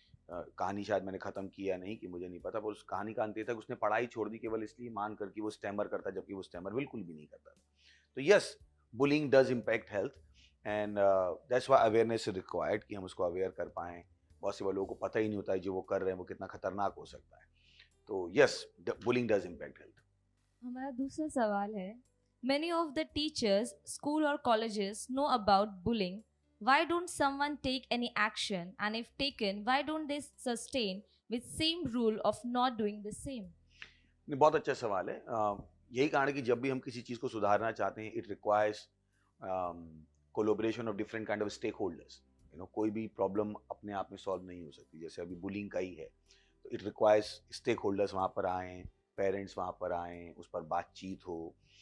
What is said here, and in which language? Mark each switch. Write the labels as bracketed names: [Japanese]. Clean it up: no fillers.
[Hindi] कहानी शायद मैंने ख़त्म किया नहीं कि मुझे नहीं पता, पर उस कहानी का अंत था कि उसने पढ़ाई छोड़ दी केवल इसलिए मान कर कि वो स्टैमर करता, जबकि वो स्टैमर बिल्कुल भी नहीं करता। [English] तो yes, bullying does impact health and that's why awareness is required, [Hindi] कि हम उसको अवेयर कर पाएँ। बहुत से लोगों को पता ही नहीं होता है जो वो कर रहे हैं वो कितना खतरनाक हो सकता है। [English] तो yes, bullying does impact health. [Hindi] हमारा दूसरा सवाल है, [English] many of the teachers, school or colleges know about bullying. Why don't someone take any action? And if taken, why don't they sustain with same rule of not doing the same? [Hindi] बहुत अच्छा सवाल है। यही कारण है कि जब भी हम किसी चीज़ को सुधारना चाहते हैं, [English] It requires collaboration of different kind of stakeholders. [Hindi] कोई भी प्रॉब्लम अपने आप में सॉल्व नहीं हो सकती। जैसे अभी बुलिंग का ही है, तो [English] it requires stakeholders [Hindi] वहाँ पर आएँ, पेरेंट्स वहाँ पर आएँ, उस पर बातचीत हो।